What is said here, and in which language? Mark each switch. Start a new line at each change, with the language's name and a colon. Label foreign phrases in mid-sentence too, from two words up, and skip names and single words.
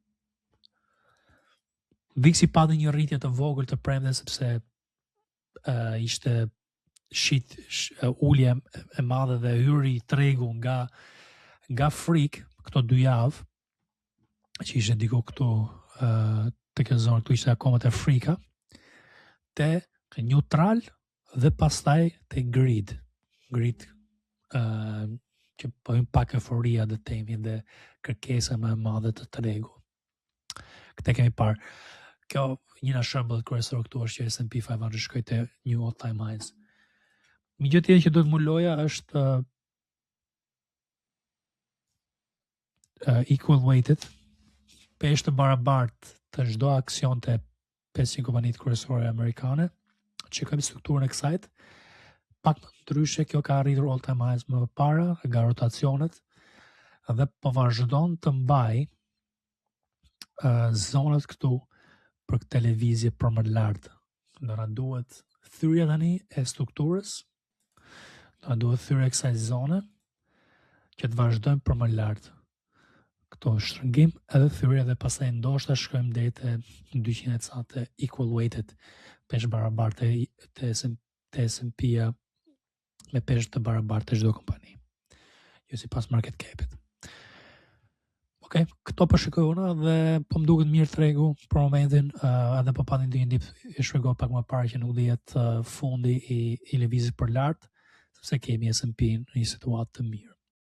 Albanian: VIX-i pati një rritje të vogël të premte sepse ishte ulje e madhe dhe hyri tregu nga frikë këto 2 javë, që ishte diku këtu te kjo zonë këtu ishte akoma te frika, te neutral dhe pastaj te grid që pojnë pak euforia dhe temi dhe kërkesa më e madhe të tregu. Këtë kemi parë. Kjo një nga shembull kryesor këtu është që S&P 500 shkoi te
English: new all time highs.
Albanian: Një gjë tjetër që do të muloja është
English: equal weighted,
Albanian: peshë të barabartë të çdo aksion të 500 kompanitë kryesore amerikane, që kemi strukturën e kësajt, pak më ndryshe kjo ka arritur
English: all time highs
Albanian: më para nga rotacionet dhe po vazhdon të mbaj zonat këtu për këtë lëvizje për më lartë. Do na duhet thyrja tani e strukturës, do na duhet thyrja e kësaj zone që të vazhdojmë për më lartë. Këto shtrëngim edhe thyrja dhe pastaj ndoshta shkojmë deri te 200 ca të
English: equal weighted,
Albanian: peshë barabartë të S&P-ja me peshë të barabartë të çdo kompani, jo sipas
English: market cap-
Albanian: it. Okej, këto po shikoj unë dhe po më duket mirë tregu për momentin, edhe po pati ndonjë dip e shpjegoj pak më parë që nuk do jetë fundi i lëvizjes për lart, sepse kemi S&P në një situatë të mirë.